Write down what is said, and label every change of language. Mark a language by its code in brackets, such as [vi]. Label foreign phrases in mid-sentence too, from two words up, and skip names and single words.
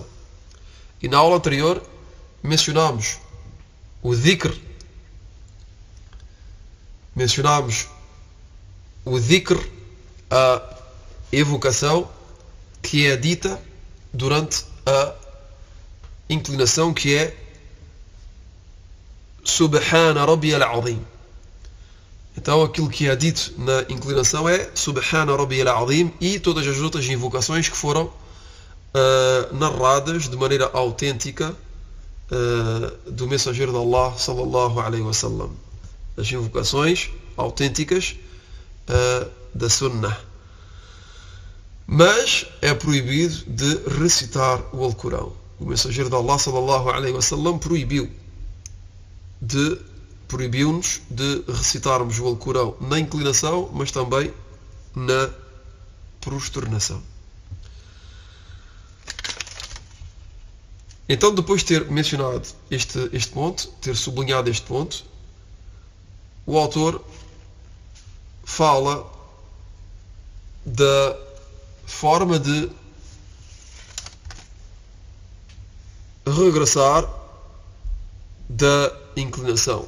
[pt] E na aula anterior mencionámos o dhikr, a evocação que é dita durante a inclinação, que é [ar] سبحان ربي العظيم. [pt] Então aquilo que é dito na inclinação é [ar] سبحان ربي العظيم, [pt] e todas as outras invocações que foram narradas de maneira autêntica do mensageiro de Allah [ar] صلى الله عليه وسلم. [pt] As invocações autênticas da Sunnah. Mas é proibido de recitar o Alcorão. O mensageiro de Allah [ar] صلى الله عليه وسلم [pt] proibiu. proibiu-nos de recitarmos o Alcorão na inclinação, mas também na prosternação. Então, depois de ter mencionado este ponto, ter sublinhado este ponto, o autor fala da forma de regressar da inclinação.